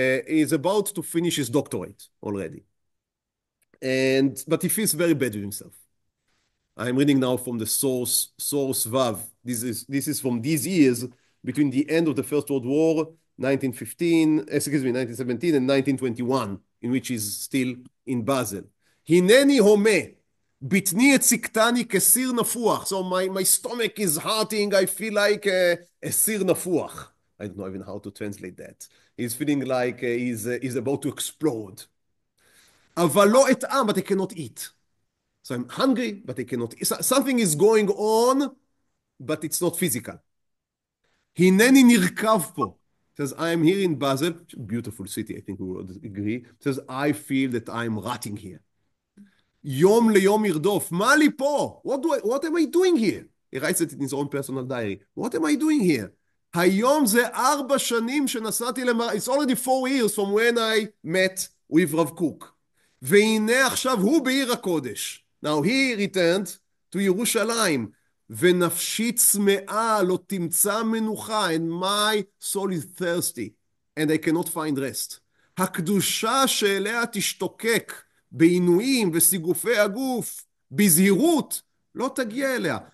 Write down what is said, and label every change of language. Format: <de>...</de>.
<en>He is about to finish his doctorate already. But he feels very bad with himself. I'm reading now from the source Vav. This is from these years between the end of the First World War, 1917 and 1921, in which he's still in Basel.</en> <he>הנני הומה, בטני הצקתני כסיר נפוח.</he> <en>So my stomach is hurting, I feel like a</en> <he>סיר נפוח.</he> <en>I don't know even how to translate that. He's feeling like he's about to explode.</en> <he>אבל לא אטעם,</he> <en>but I cannot eat. So I'm hungry, but I cannot eat. Something is going on, but it's not physical.</en> <he>הנני נרקב פה.</he> <en>Says, I am here in Basel, beautiful city, I think we would agree. Says, I feel that I'm rotting here.</en> <he>יום ליום ירדוף, מה לי פה?</he> <en>What am I doing here? He writes it in his own personal diary. What am I doing here?</en> <he>היום זה 4 שנים שנסעתי</he> <en>It's already 4 years from when I met with Rav Kook.</en> <he>והנה עכשיו הוא בעיר הקודש.</he> <en>Now he returned to ירושלים.</en> <he>ונפשי צמאה, לא תמצא מנוחה,</he> <en>and my soul is thirsty, and I cannot find rest.</en> <he>הקדושה שאליה תשתוקק, בעינויים וסיגופי הגוף, בזהירות, לא תגיע אליה.</he>